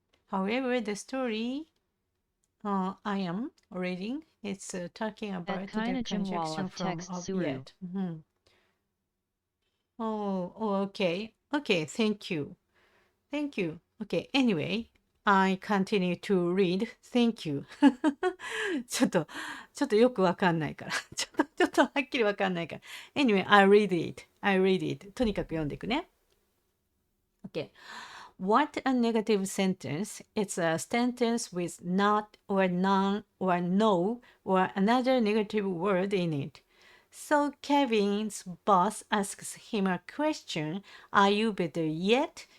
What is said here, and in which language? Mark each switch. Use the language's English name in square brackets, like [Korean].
[English] However, the story I am reading, it's talking about the conjunction from of yet. Okay. Okay, thank you. Okay, anyway, I continue to read. Thank you. [Japanese] ちょっとよくわかんないから。ちょっとはっきりわかんないから。 [English] Anyway, I read it. [Japanese] とにかく読んでいくね。 [English] Okay. What a negative sentence. It's a sentence with not or none or no or another negative word in it. So Kevin's boss asks him a question, are you better yet?